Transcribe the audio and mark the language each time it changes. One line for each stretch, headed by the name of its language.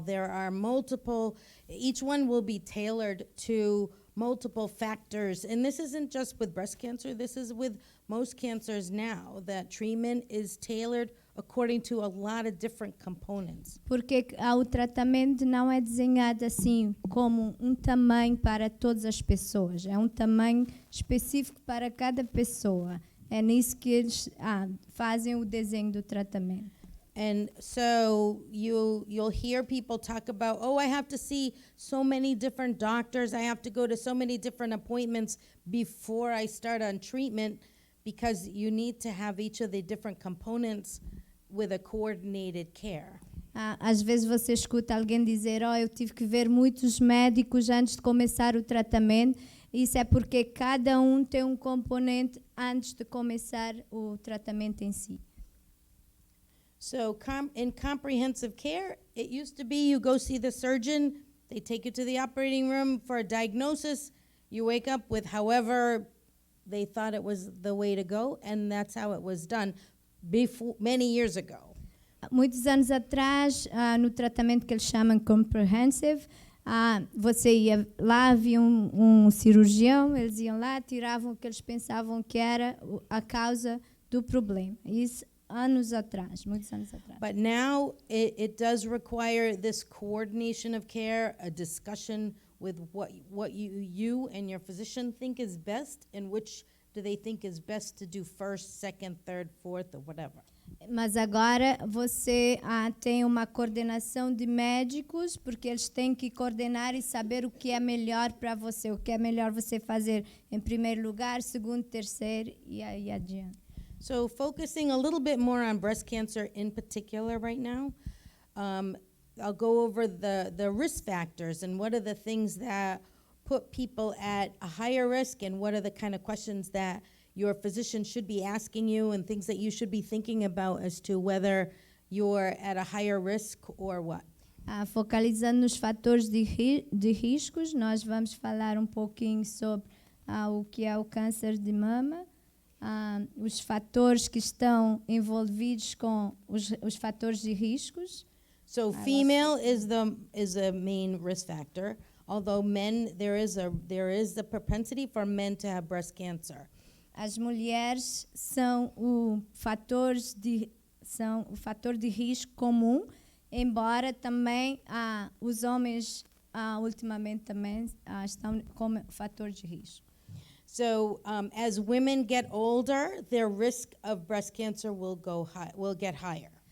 English: There are multiple, each one will be tailored to multiple factors. And this isn't just with breast cancer, this is with most cancers now, that treatment is tailored according to a lot of different components.
Portuguese: Porque o tratamento não é desenhado assim como um tamanho para todas as pessoas. É um tamanho específico para cada pessoa. É nisso que eles fazem o desenho do tratamento.
English: And so you'll hear people talk about, oh, I have to see so many different doctors. I have to go to so many different appointments before I start on treatment, because you need to have each of the different components with a coordinated care.
Portuguese: Às vezes você escuta alguém dizer, eu tive que ver muitos médicos antes de começar o tratamento. Isso é porque cada um tem um componente antes de começar o tratamento em si.
English: So in comprehensive care, it used to be you go see the surgeon, they take you to the operating room for a diagnosis, you wake up with however they thought it was the way to go, and that's how it was done before, many years ago.
Portuguese: Muitos anos atrás, no tratamento que eles chamam comprehensive, você ia lá, havia um cirurgião, eles iam lá, tiravam o que eles pensavam que era a causa do problema. Isso anos atrás, muitos anos atrás.
English: But now it does require this coordination of care, a discussion with what you and your physician think is best, and which do they think is best to do first, second, third, fourth, or whatever.
Portuguese: Mas agora você tem uma coordenação de médicos, porque eles têm que coordenar e saber o que é melhor para você, o que é melhor você fazer em primeiro lugar, segundo, terceiro e aí adiante.
English: So focusing a little bit more on breast cancer in particular right now, I'll go over the risk factors and what are the things that put people at a higher risk, and what are the kind of questions that your physician should be asking you, and things that you should be thinking about as to whether you're at a higher risk or what.
Portuguese: Focalizando nos fatores de riscos, nós vamos falar um pouquinho sobre o que é o câncer de mama, os fatores que estão envolvidos com os fatores de riscos.
English: So female is a main risk factor, although men, there is the propensity for men to have breast cancer.
Portuguese: As mulheres são o fator de risco comum, embora também os homens ultimamente também estão como fator de risco.
English: So as women get older, their risk of breast cancer will get higher.